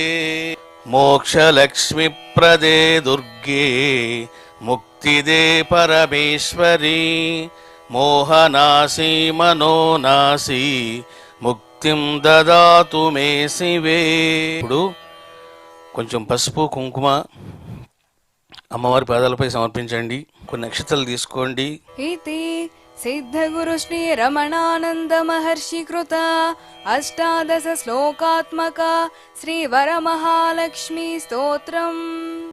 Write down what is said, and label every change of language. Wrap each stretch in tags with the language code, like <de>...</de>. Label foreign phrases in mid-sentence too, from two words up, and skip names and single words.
<sa>మోక్షలక్ష్మిప్రదే దుర్గే ముక్తిదే పరమేశ్వరీ మోహనాశీ మనోనాశీ ముక్తిం దదాతు మే శివే.</sa> <te>ఇప్పుడు కొంచెం పసుపు కుంకుమ అమ్మవారి పాదాలపై సమర్పించండి. కొన్ని నక్షత్రాలు తీసుకోండి.</te> <sa>ఇతి सिद्धगुरु श्री रमणानंद महर्षि कृत 18 श्लोकात्मक श्री वरमहालक्ष्मी स्तोत्रम्।</sa>